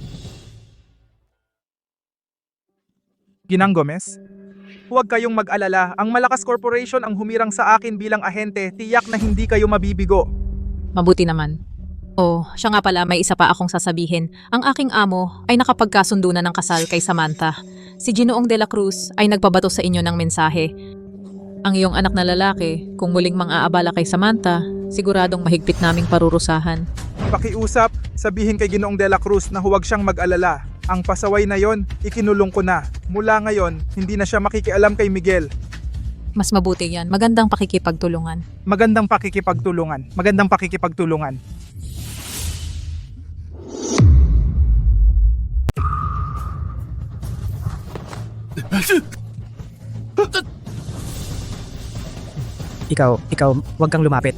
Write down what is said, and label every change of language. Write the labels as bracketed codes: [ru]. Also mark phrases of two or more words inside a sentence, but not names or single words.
[tl] Ginang Gomez? Huwag kayong mag-alala, ang Malakas Corporation ang humirang sa akin bilang ahente, tiyak na hindi kayo mabibigo. Mabuti naman. Oh, siya nga pala, may isa pa akong sasabihin. Ang aking amo ay nakapagkasundo na ng kasal kay Samantha. Si Ginoong de la Cruz ay nagpabato sa inyo ng mensahe. Ang iyong anak na lalaki, kung muling mang-aabala kay Samantha, siguradong mahigpit naming parurusahan. Pakiusap, sabihin kay Ginoong de la Cruz na huwag siyang mag-alala. Ang pasaway na yon, ikinulong ko na. Mula ngayon, hindi na siya makikialam kay Miguel. Mas mabuti yan. Magandang pakikipagtulungan. Magandang pakikipagtulungan. Magandang pakikipagtulungan. Ikaw, huwag kang lumapit.